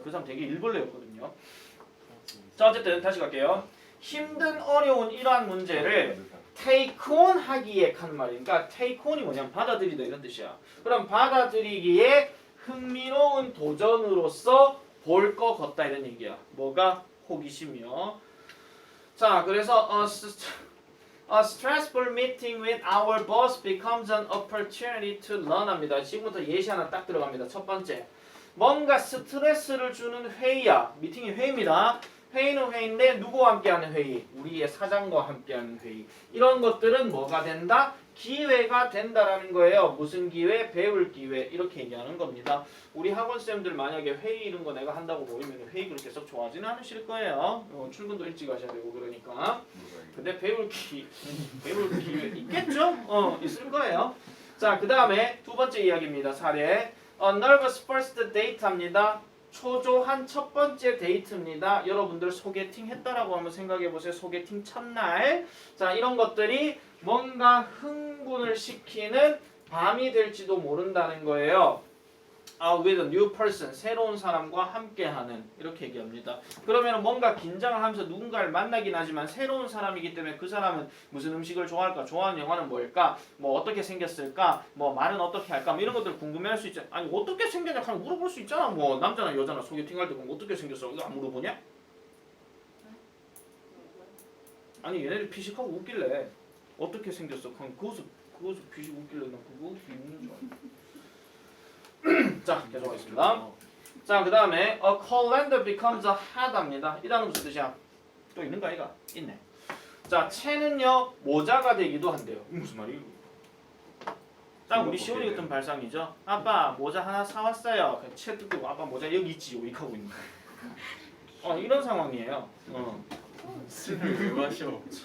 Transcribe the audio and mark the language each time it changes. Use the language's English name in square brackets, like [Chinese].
[Korean] 그 사람 되게 일벌레였거든요. 자 어쨌든 다시 갈게요. 힘든 어려운 이러한 문제를 [English] take on [Korean] 하기에 하는 말이니까 take on이 뭐냐면 받아들이다 이런 뜻이야. 그럼 받아들이기에 흥미로운 도전으로서 볼 것 같다 이런 얘기야. 뭐가? 호기심이요. [English] 자 그래서 A stressful meeting with our boss becomes an opportunity to learn [Korean] 합니다. 지금부터 예시 하나 딱 들어갑니다. 첫 번째. 뭔가 스트레스를 주는 회의야. 미팅이 회의입니다. 회의는 회의인데 누구와 함께하는 회의? 우리의 사장과 함께하는 회의. 이런 것들은 뭐가 된다? 기회가 된다라는 거예요. 무슨 기회? 배울 기회. 이렇게 얘기하는 겁니다. 우리 학원쌤들 만약에 회의 이런 거 내가 한다고 보이면 회의 그렇게 썩 좋아하지는 않으실 거예요. 출근도 일찍 하셔야 되고 그러니까. 근데 배울 기회 있겠죠? 있을 거예요. 자, 그 다음에 두 번째 이야기입니다. 사례. [English] A nervous first date [Korean] 합니다. 초조한 첫 번째 데이트입니다. 여러분들 소개팅 했다라고 한번 생각해 보세요. 소개팅 첫날. 자, 이런 것들이 뭔가 흥분을 시키는 밤이 될지도 모른다는 거예요. [English] With a new person, [Korean] 새로운 사람과 함께하는 이렇게 얘기합니다. 그러면 뭔가 긴장을 하면서 누군가를 만나긴 하지만 새로운 사람이기 때문에 그 사람은 무슨 음식을 좋아할까? 좋아하는 영화는 뭘까? 뭐 어떻게 생겼을까? 뭐 말은 어떻게 할까? 뭐 이런 것들 궁금해할 수 있죠. 아니 어떻게 생겼냐? 하면 물어볼 수 있잖아. 뭐 남자나 여자나 소개팅할 때 그럼 어떻게 생겼어? 이거 안 물어보냐? 아니 얘네들 피식하고 웃길래 어떻게 생겼어? 그럼 그것을 피식 웃길래 나 그거 비웃는 줄 알아. 자, 계속하겠습니다. 자, 그 다음에 [English] a calendar becomes a hat입니다. [Korean] 이 단어 무슨 뜻이야? 또 있는가 이가? 있네. 자, 채는요 모자가 되기도 한대요. 무슨 말이에요? 자, 우리 시온이 같은 발상이죠. 아빠 모자 하나 사왔어요. 채 뜯고 아빠 모자 여기 있지요. 이렇게 하고 있는 거. 이런 상황이에요. 술을 왜 마셔?